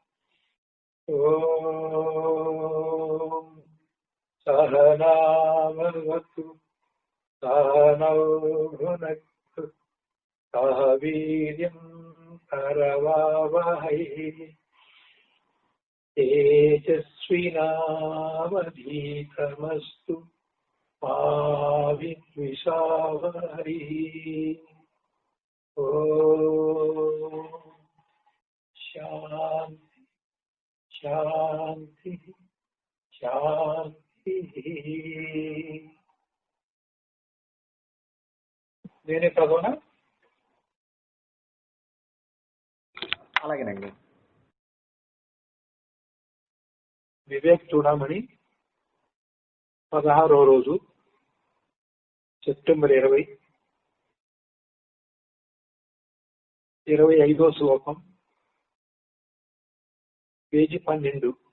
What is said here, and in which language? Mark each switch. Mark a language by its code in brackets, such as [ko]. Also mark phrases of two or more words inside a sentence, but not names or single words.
[sa] ॐ सहनावतु सहनौ भुनक्तु सह वीर्यं करवावहै तेजस्विनावधीतमस्तु मा विद्विषावहै। ओम शांति शांति शांति। [te] నేనే చదవనా? అలాగేనండి. వివేక్ చూడమని 16వ రోజు సెప్టెంబర్ 20, 25వ శ్లోకం, పేజీ 12.